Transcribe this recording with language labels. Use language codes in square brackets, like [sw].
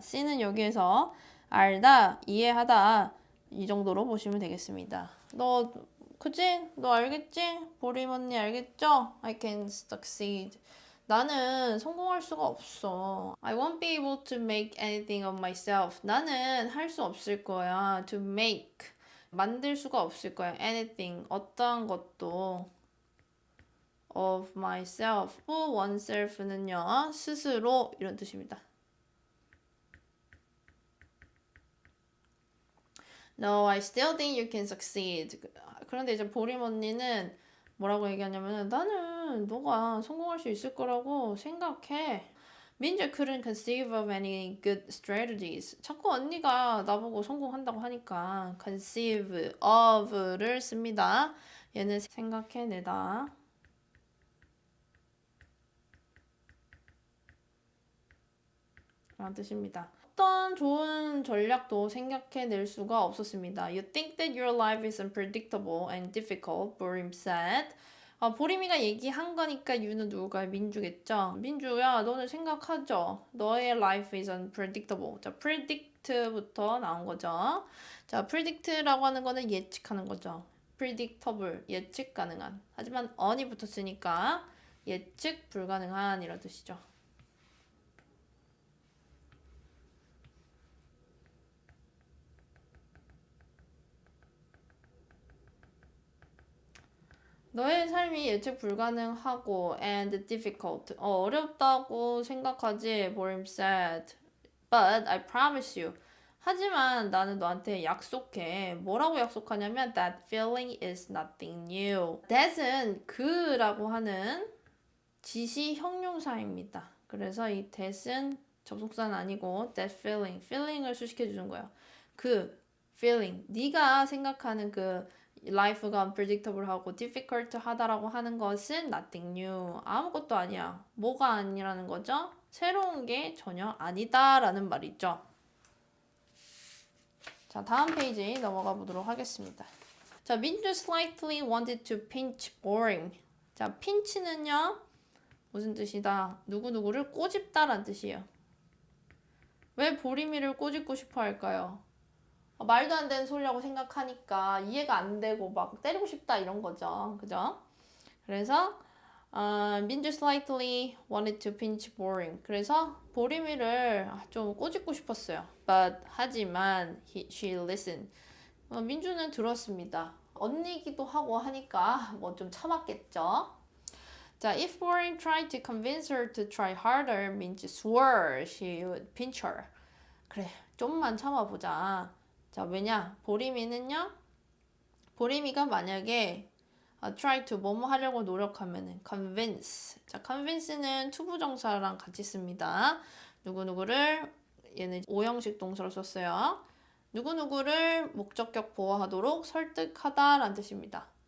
[ko] C는 여기에서 알다, 이해하다 이 정도로 보시면 되겠습니다. 너 그치? 너 알겠지? 보림 언니 알겠죠? [en] I can succeed. [ko] 나는 성공할 수가 없어. [en] I won't be able to make anything of myself. [ko] 나는 할 수 없을 거야. [en] To make. [ko] 만들 수가 없을 거야. [en] Anything. [ko] 어떠한 것도. [en] Of myself. [ko] oneself는요. 스스로 이런 뜻입니다. [en] No, I still think you can succeed. [ko] 그런데 이제 보림 언니는 뭐라고 얘기하냐면 나는 너가 성공할 수 있을 거라고 생각해. [en] 민주 couldn't conceive of any good strategies. [ko] 자꾸 언니가 나보고 성공한다고 하니까 conceive of를 씁니다. 얘는 생각해내다. 라는 뜻입니다. 어떤 좋은 전략도 생각해낼 수가 없었습니다. [en] You think that your life is unpredictable and difficult, 보림 said. [ko] 보림이가 얘기한 거니까 you는 누굴까요? 민주겠죠? 민주야, 너는 생각하죠? 너의 [en] life is unpredictable. [ko] 자, predict부터 나온 거죠. 자, predict라고 하는 거는 예측하는 거죠. predictable, 예측 가능한. 하지만 on이 붙었으니까 예측 불가능한 이런 뜻이죠. 너의 삶이 예측 불가능하고 [en] and difficult. [ko] 어렵다고 생각하지, 보림 said. [en] But I promise you. [ko] 하지만 나는 너한테 약속해. 뭐라고 약속하냐면 [en] that feeling is nothing new. [ko] That은 그라고 하는 지시 형용사입니다. 그래서 이 that은 접속사는 아니고 that feeling, feeling을 수식해 주는 거예요. 그 feeling, 네가 생각하는 그 life가 unpredictable하고 difficult 하다라고 하는 것은 [en] nothing new. [ko] 아무것도 아니야. 뭐가 아니라는 거죠? 새로운 게 전혀 아니다라는 말이죠. 자, 다음 페이지 넘어가 보도록 하겠습니다. 자, [en] 민주 slightly wanted to pinch boring. [ko] 자, pinch는요. 무슨 뜻이다? 누구누구를 꼬집다라는 뜻이에요. 왜 보림이를 꼬집고 싶어 할까요? 말도 안 되는 소리라고 생각하니까 이해가 안 되고 막 때리고 싶다 이런 거죠. 그죠? 그래서 [en] 민주 slightly wanted to pinch boring. [ko] 그래서 보림이를 좀 꼬집고 싶었어요. [en] But [ko] 하지만 [en] she listened. [ko] 민주는 들었습니다. 언니기도 하고 하니까 뭐 좀 참았겠죠. [en] 자, if Boring tried to convince her to try harder, Minju swore she would pinch her. [ko] 그래, 좀만 참아보자. 자, 왜냐? 보림이는요. 보림이가 만약에 try to 뭐뭐 하려고 노력하면은 convince. 자, convince는 투부정사랑 같이 씁니다. 누구누구를 얘는 오형식 동사로 썼어요. 누구누구를 목적격 보호하도록 설득하다라는 뜻입니다.